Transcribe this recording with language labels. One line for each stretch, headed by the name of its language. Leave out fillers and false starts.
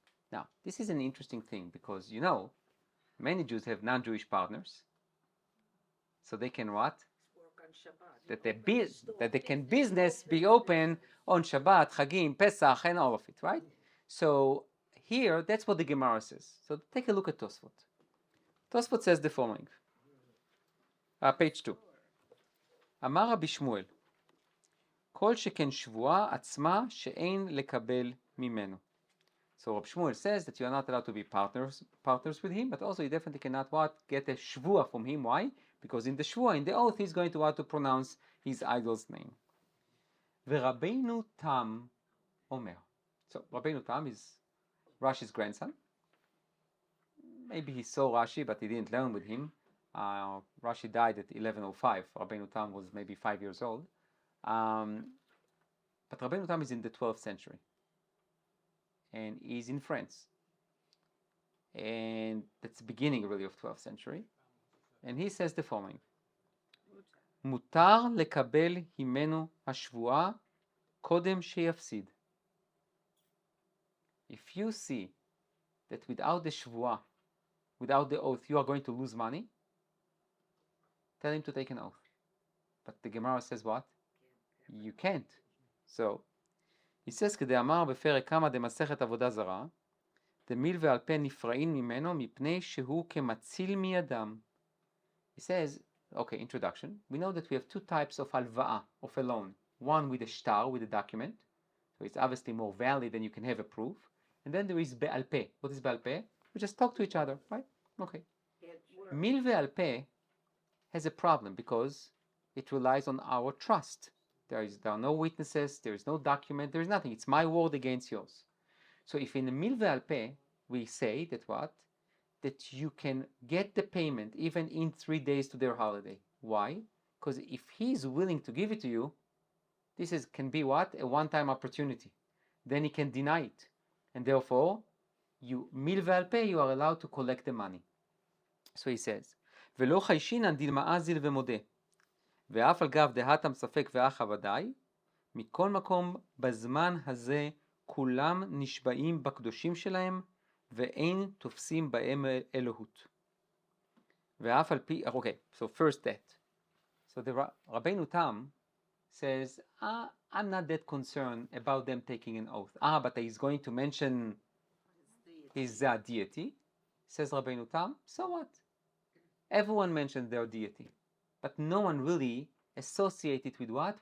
English: Now, this is an interesting thing because, many Jews have non-Jewish partners, so they can what? Work on Shabbat. That they can business be open on Shabbat, Chagim, Pesach, and all of it, right? So here, that's what the Gemara says. So take a look at Tosfot. Tosfot says the following. Page 2.
Hebrew: אמר רבי שמואל, כל שכן שבועה עצמה שאין לקבל ממנו.
English: So Rabbi Shmuel says that you are not allowed to be partners with him, but also you definitely cannot get a shvuah from him. Why? Because in the shvuah, in the oath, he's going to pronounce his idol's name.
Hebrew: ורבינו תם אומר.
English: So Rabbeinu Tam is Rashi's grandson. Maybe he saw Rashi, but he didn't learn with him. Rashi died at 1105. Rabbeinu Tam was maybe 5 years old. But Rabbeinu Tam is in the 12th century. And he's in France. And that's the beginning really of 12th century. And he says the following.
Hebrew: מותר לקבל הימנו השבועה קודם שיפסיד.
English: If you see that without the shvuah, without the oath, you are going to lose money, tell him to take an oath. But the Gemara says what? You can't. So, he says,
Hebrew: כדאמר בפרק כמה דמסכת עבודה זרה, דמיל ועל פה נפרעין ממנו מפני שהוא כמציל מידם.
English: He says, okay, introduction. We know that we have two types of halva'a, of a loan. One with a shtar, with a document. So it's obviously more valid than you can have a proof. And then there is be'al peh. What is be'al peh? We just talk to each other, right? Okay. Mil ve'al peh has a problem because it relies on our trust. There are no witnesses, there is no document, there is nothing. It's my word against yours. So if in a mil ve'al peh, we say that what? That you can get the payment even in 3 days to their holiday. Why? Because if he is willing to give it to you, can be what? A one-time opportunity. Then he can deny it. And therefore, mil ve'al peh, you are allowed to collect the money. So he says,
Hebrew: ולא חיישינן דילמה אזיל ומודה, ואף על גב דהתם ספק ואחא ודאי, מכל מקום בזמן הזה כולם נשבעים בקדושים שלהם, ואין תופסים בהם אלוהות. ואף על פי,
English: okay, so first that. So the Rabbeinu Tam says, I'm not that concerned about them taking an oath. But he's going to mention is a deity. Says Rabbeinu Tam, so what? Everyone mentioned their deity, but no one really associated with what?